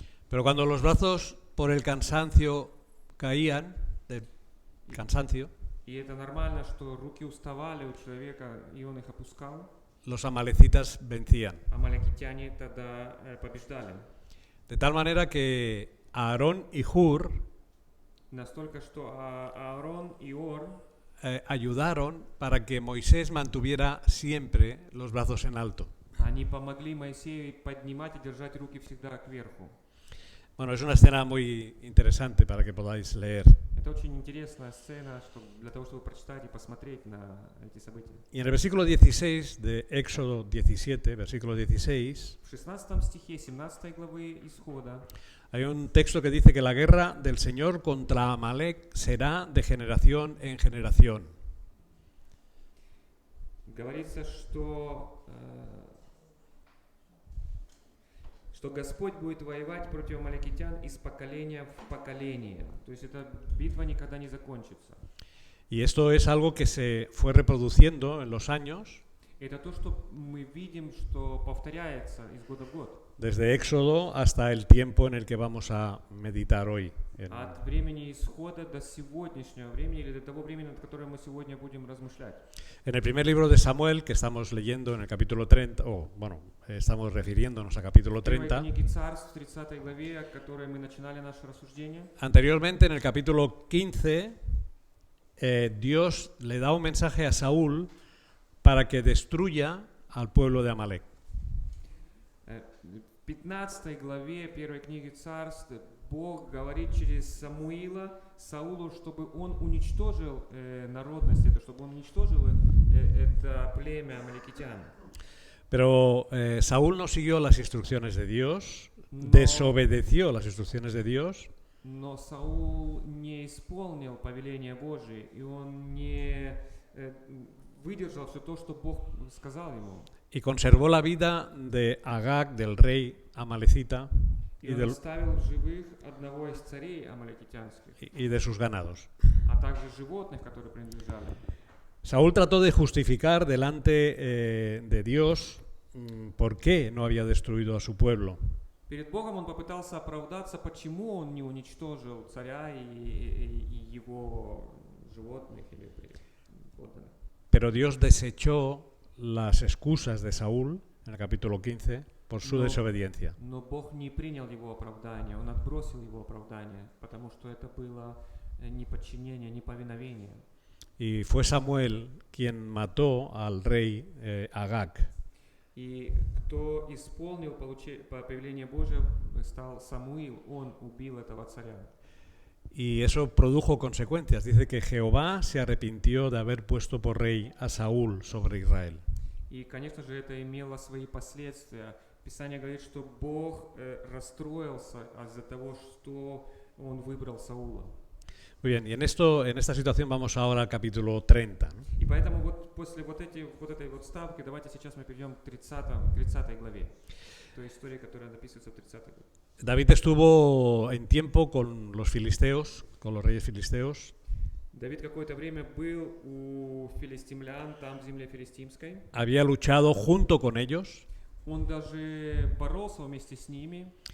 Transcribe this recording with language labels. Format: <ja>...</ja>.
<es>Pero cuando los brazos por el cansancio caían, del cansancio,</es> <ru>И это нормально, что руки уставали у человека, и он их опускал.</ru> <es>Los amalecitas vencían.</es> <ru>Амаликитяне тогда побеждали.</ru> <es>De tal manera que Aarón y Hur</es> <ru>Настолько, что Аарон и Ор</ru> <es>ayudaron para que Moisés mantuviera siempre los brazos en alto.</es> <ru>Они помогли Моисею поднимать и держать руки всегда кверху.</ru> <es>Bueno, es una escena muy interesante para que podáis leer.</es> <ru>Это очень интересная сцена, для того, чтобы прочитать и посмотреть на эти события.</ru> <es>Y en el versículo 16 de Éxodo 17, versículo 16,</es> <ru>В 16 стихе 17 главы Исхода</ru> <es>hay un texto que dice que la guerra del Señor contra Amalek será de generación en generación.</es> <ru>говорится, что Господь будет воевать против амаликитян из поколения в поколение. То есть эта битва никогда не закончится.</ru> <es>Y esto es algo que se fue reproduciendo en los años.</es> <ru>Это то, что мы видим, что повторяется из года в год.</ru> <es>Desde Éxodo hasta el tiempo en el que vamos a meditar hoy.</es> <ru>От времени Исхода до сегодняшнего времени, или до того времени, над которым мы сегодня будем размышлять.</ru> <es>En el primer libro de Samuel, que estamos leyendo en el capítulo 30, estamos refiriéndonos a capítulo 30.</es> <ru>В книге Царств, в 30 главе, о которой мы начинали наше рассуждение.</ru> <es>Anteriormente, en el capítulo 15, Dios le da un mensaje a Saúl para que destruya al pueblo de Amalek.</es> <ru>В 15 главе первой книги Царств Бог говорит через Самуила Саулу, чтобы он уничтожил народность, чтобы он уничтожил это племя амаликитян.</ru> <es>Pero Saúl no siguió las instrucciones de Dios, desobedeció las instrucciones de Dios.</es> <ru>Но Саул не исполнил повеление Божие, и он не выдержал все то, что Бог сказал ему.</ru> <es>Y conservó la vida de Agag, del rey amalecita,</es> <ru>и он оставил в живых одного из царей амаликитянских,</ru> <es>y de sus ganados.</es> <ru>А также животных, которые принадлежали.</ru> <es>Saúl trató de justificar delante de Dios por qué no había destruido a su pueblo.</es> <ru>Перед Богом он попытался оправдаться, почему он не уничтожил царя и его животных или подданных.</ru> <es>Pero Dios desechó las excusas de Saúl en el capítulo 15 por su desobediencia.</es> <ru>Но Бог не принял его оправдание, он отбросил его оправдание, потому что это было неподчинение, неповиновение.</ru> <es>Y fue Samuel quien mató al rey Agag.</es> <ru>И кто исполнил повеление Божие, стал Самуил, он убил этого царя.</ru> <es>Y eso produjo consecuencias. Dice que Jehová se arrepintió de haber puesto por rey a Saúl sobre Israel.</es> <ru>И, конечно же, это имело свои последствия. Писание говорит, что Бог расстроился из-за того, что он выбрал Саула.</ru> <es>Muy bien, y en esta situación vamos ahora al capítulo 30, ¿no?</es> <ru>И поэтому вот после вот этой вот ставки давайте сейчас мы перейдем к 30 главе. Той истории, которая описывается в 30 главе.</ru> <es>David estuvo en tiempo con los filisteos, con los reyes filisteos.</es> <ru>Давид какое-то время был у филистимлян, там в земле филистимской.</ru> <es>Había luchado junto con ellos,</es> <ru>Он даже боролся вместе с ними.</ru>